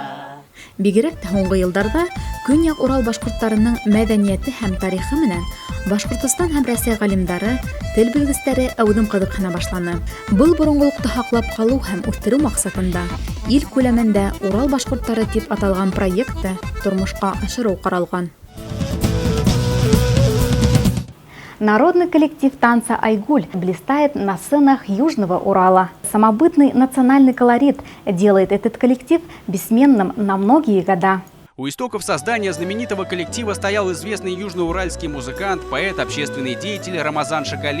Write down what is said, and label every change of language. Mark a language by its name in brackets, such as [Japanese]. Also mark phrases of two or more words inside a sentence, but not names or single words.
[Bashkir] Бигрәк тә һуңгы елларда Көньяк Урал башкортларының мәдәнияте һәм тарихы менән Башкортстан һәм Россия галимдары, тел белгечләре әүдем кызыксына башланы. Был борынгылыкты һаклап калу һәм үстерү максатында ил күләмендә Урал башкортлары дип аталган проектты тормышка ашыру каралган. [Russian] Народный коллектив танца «Айгуль» блистает на сценах Южного Урала. Самобытный национальный колорит делает этот коллектив бессменным на многие года. У истоков создания знаменитого коллектива стоял известный южноуральский музыкант, поэт, общественный деятель Рамазан Шагалеев.